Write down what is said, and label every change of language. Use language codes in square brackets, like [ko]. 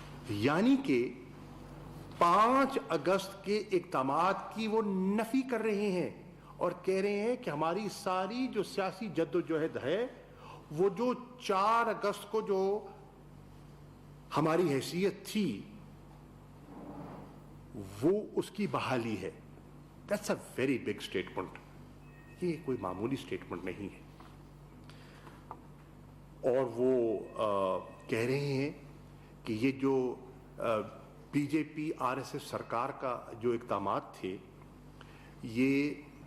[ur] یعنی کہ 5 اگست کے اقدامات کی وہ نفی کر رہے ہیں اور کہہ رہے ہیں کہ ہماری ساری جو سیاسی جدوجہد ہے وہ جو 4 اگست کو جو ہماری حیثیت تھی وہ اس کی بحالی ہے. [en] That's a very big statement. [ur] یہ کوئی معمولی سٹیٹمنٹ نہیں ہے. اور وہ کہہ رہے ہیں کہ یہ جو B J P R S S سرکار کا جو اقدامات تھے یہ